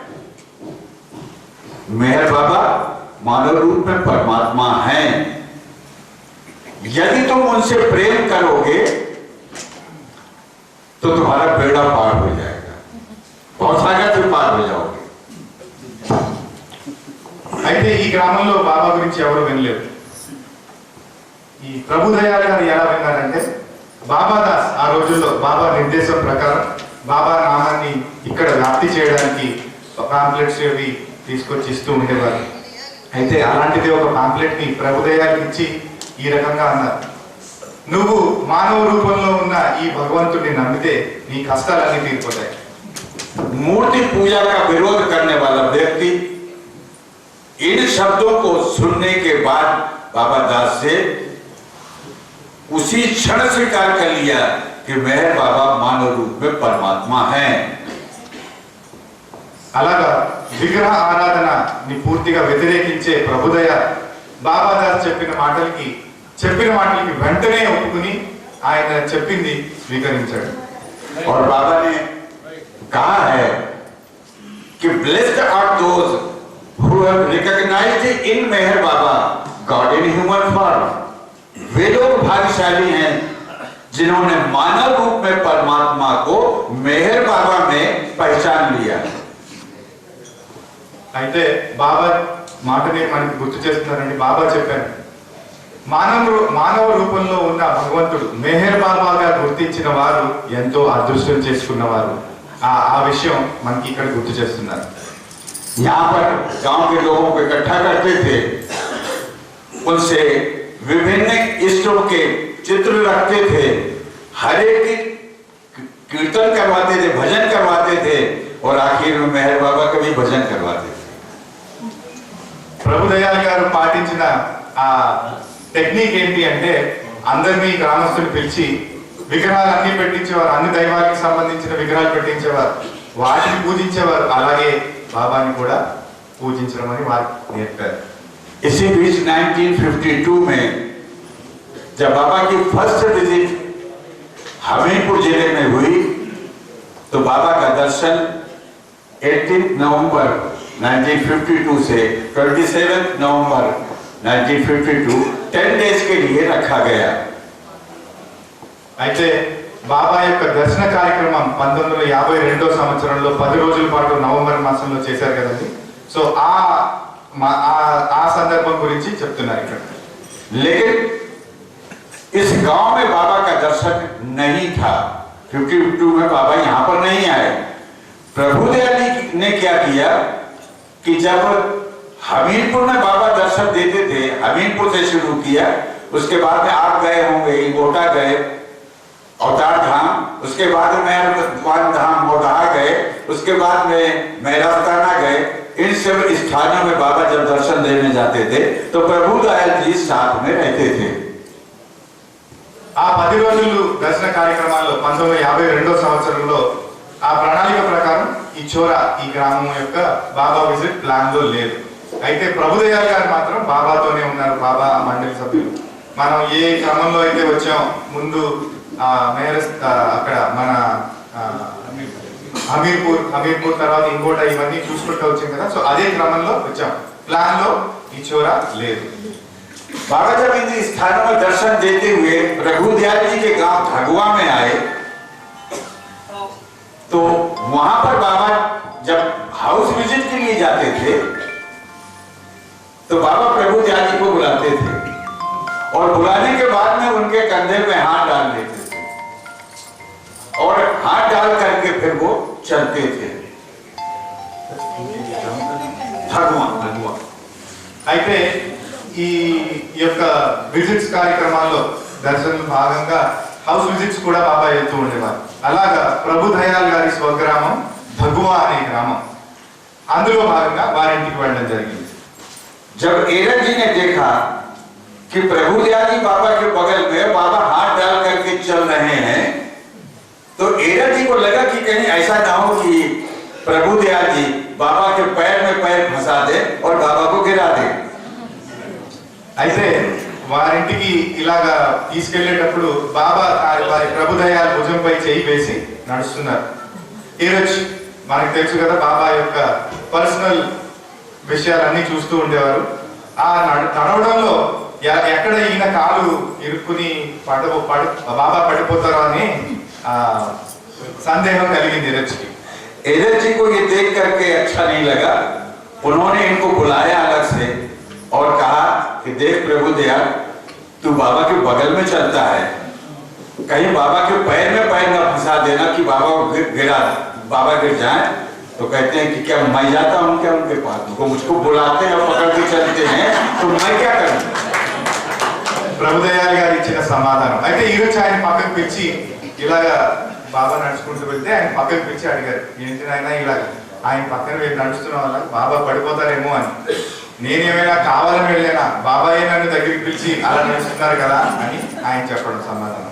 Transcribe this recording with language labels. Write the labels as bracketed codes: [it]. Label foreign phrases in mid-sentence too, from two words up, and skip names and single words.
[hi] मेहर बाबा मानव रूप में परमात्मा हैं, यदि तुम उनसे प्रेम करोगे तो तुम्हारा बेड़ा पार हो जाएगा, बहुत सागर से पार हो जाओगे। [te] అయితే ఈ గ్రామంలో బాబా గురించి ఎవరు వినలేదు. ఈ ప్రభుదయాల్ గారు ఎలా విన్నారంటే, బాబా దాస్ ఆ రోజుల్లో బాబా నిర్దేశం ప్రకారం బాబా నామాన్ని ఇక్కడ వ్యాప్తి చేయడానికి పాంప్లెట్స్ అవి తీసుకొచ్చి ఇస్తూ ఉండేవారు. అయితే అలాంటిది ఒక పాంప్లెట్ ని ప్రభుదయాలకు ఇచ్చి ఈ రకంగా అన్నారు, నువ్వు మానవ రూపంలో ఉన్న ఈ భగవంతుడిని నమ్మితే నీ కష్టాలన్నీ తీరిపోతాయి. [hi] मूर्ति पूजा का विरोध करने वाला व्यक्ति इन शब्दों को सुनने के बाद बाबा दास से उसी क्षण स्वीकार कर लिया कि मेहर बाबा मानव रूप में परमात्मा हैं। [te] అలాగా విగ్రహ ఆరాధనని పూర్తిగా వ్యతిరేకించే ప్రభుదయ బాబా దాస్ చెప్పిన మాటలకి వెంటనే ఒప్పుకుని ఆయన చెప్పింది స్వీకరించాడు. [hi] और बाबा ने कहा है कि [en] blessed are those who have recognized in मेहर बाबा God in human form. [hi] वे लोग भाग्यशाली हैं जिन्होंने मानव रूप में परमात्मा को मेहर बाबा में पहचान लिया। [te] అయితే బాబా మాటని మనకి గుర్తు చేస్తున్నారండి. బాబా చెప్పారు, మానవ రూపంలో ఉన్న భగవంతుడు మెహర్ బాబాగా గుర్తించిన వారు ఎంతో అదృష్టం చేసుకున్నవారు. ఆ విషయం మనకి ఇక్కడ గుర్తు చేస్తున్నారు. [hi] यहाँ पर गांव के लोगों को इकट्ठा करते थे, उनसे विभिन्न इष्टों के चित्र रखते थे, हर एक कीर्तन करवाते थे, भजन करवाते थे, और आखिर में मेहर बाबा का भी भजन करवाते थे। [te] ప్రభుదయాల్ గారు పాటించిన ఆ టెక్నిక్ ఏంటి అంటే, అందరినీ గ్రామస్తులు పిలిచి విగ్రహాలు అన్ని పెట్టించేవారు, అన్ని దైవానికి సంబంధించిన విగ్రహాలు పెట్టించేవారు, వాటిని పూజించేవారు, అలాగే బాబాని కూడా పూజించడం అని వారికి నేర్పారు. [hi] इसी बीच 1952 में जब बाबा की [en] first visit [hi] हमीरपुर जिले में हुई, तो बाबा का दर्शन 18 नवंबर 1952 से 27 नवंबर 1952 10 डेज के लिए रखा गया। [te] అయితే బాబా యొక్క దర్శన కార్యక్రమం 1952 సంవత్సరంలో 10 రోజుల పాటు నవంబర్ మాసంలో చేశారు కదండి. సో ఆ సందర్భం గురించి చెప్తున్నారు ఇక్కడ. [hi] लेकिन इस गांव में बाबा का दर्शन नहीं था। 52 में बाबा यहाँ पर नहीं आए। प्रभुदयाल ने क्या किया कि जब हमीरपुर में बाबा दर्शन देते थे, हमीरपुर से शुरू किया, उसके बाद में आप गए होंगे, गोटा गए, अवतार धाम, उसके बाद में मेहरबान धाम मोदहा गए, उसके बाद में मेहरास्ताना गए। इन सब स्थानों में बाबा जब दर्शन देने जाते थे तो प्रभुदयाल जी साथ में रहते थे। [te] ఆ 10 రోజులు దర్శన కార్యక్రమాల్లో 1952 సంవత్సరంలో ఆ ప్రణాళిక ప్రకారం ఈ చోరా, ఈ గ్రామం యొక్క బాబా [en] visit plan [te] లో లేదు. అయితే ప్రభుదయాల్ గారు మాత్రం బాబాతోనే ఉన్నారు, బాబా మండలి సభ్యులు. మనం ఏ క్రమంలో అయితే వచ్చాం, ముందు అక్కడ మన హమీర్పూర్ తర్వాత ఇంకోట, ఇవన్నీ చూసుకుంటూ వచ్చాం కదా. సో అదే క్రమంలో వచ్చాం, ప్లాన్ లో ఈ చోరా లేదు. [hi] बाबा जब इन स्थानों में दर्शन देते हुए प्रभुदयाल जी के गांव धगुआ में आए तो वहां पर बाबा जब [en] house visit [hi] के लिए जाते थे तो बाबा प्रभुदयाल जी को बुलाते थे और बुलाने के बाद में उनके कंधे में हाथ डाल देते थे और हाथ डाल करके फिर वो चलते थे। [te] అయితే ఈ యొక్క విజిట్స్ కార్యక్రమాల్లో దర్శనం భాగంగా [en] house visits [te] కూడా బాబా వెళ్తూ ఉండేవారు. అలాగా ప్రభు దయాల్ గారి స్వగ్రామం భగువా అనే గ్రామం, అందులో భాగంగా వారింటికి వెళ్ళడం జరిగింది. [hi] जब एरन जी ने देखा कि प्रभुदयाल जी बाबा के बगल में बाबा हाथ डाल करके चल रहे हैं तो एरन जी को लगा कि कहीं ऐसा ना हो कि प्रभुदयाल जी बाबा के पैर में पैर फंसा दे और बाबा को गिरा दे. [te] అయితే వారింటికి ఇలాగా తీసుకెళ్లేటప్పుడు బాబా వారి ప్రభుదయాల్ భుజంపై చేయి వేసి నడుస్తున్నారు. ఈరోజు మనకు తెలుసు కదా, బాబా యొక్క పర్సనల్ విషయాలన్నీ చూస్తూ ఉండేవారు. ఆ నడవడంలో ఎక్కడ ఈయన కాలు ఇరుక్కుని బాబా పడిపోతారో అని సందేహం కలిగింది ఈరోజుకి. [hi] एरन जी को ये देख करके अच्छा नहीं लगा. उन्होंने इनको बुलाया अलग से और कहा कि देख प्रभुदयाल, तू बाबा के बगल में चलता है, कहीं बाबा के पैर में पैर न फंसा देना कि बाबा बाबा गिर जाए. तो कहते हैं कि क्या मैं जाता हूँ क्या उनके पास? वो मुझको बुलाते हैं और पकड़ के चलते हैं तो मैं क्या करूँ? [te] ప్రభుదయాల్ గారు ఇచ్చిన సమాధానం. అయితే ఈరోజు ఆయన పక్కకు పిలిచి ఇలాగా బాబా నడుచుకుంటూ వెళ్తే ఆయన పక్కకు పిలిచి అడిగారు, ఏంటి నాయన ఇలాగ ఆయన పక్కన నడుస్తున్న వల్ల బాబా పడిపోతారేమో అని. నేనేమైనా కావాలని వెళ్ళానా? బాబాయే నన్ను దగ్గరికి పిలిచి అలా నడుస్తున్నారు కదా అని ఆయన చెప్పడం సమాధానం.